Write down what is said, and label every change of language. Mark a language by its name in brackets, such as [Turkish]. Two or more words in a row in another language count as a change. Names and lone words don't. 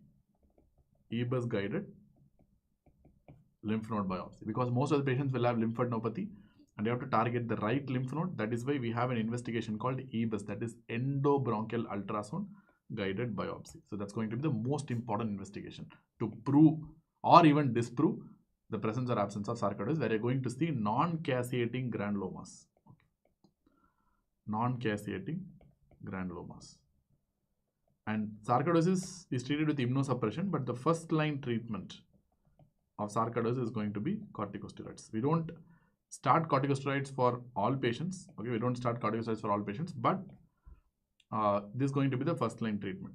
[English] E-bus guided lymph node biopsy, because most of the patients will have lymphadenopathy and you have to target the right lymph node. That is why we have an investigation called E-bus, that is endobronchial ultrasound guided biopsy. So that's going to be the most important investigation to prove or even disprove the presence or absence of sarcoidosis, where you're going to see non-caseating granulomas. Okay. Non-caseating granulomas. And sarcoidosis is treated with immunosuppression, but the first line treatment of sarcoidosis is going to be corticosteroids. We don't start corticosteroids for all patients. Okay, we don't start corticosteroids for all patients, but this is going to be the first line treatment.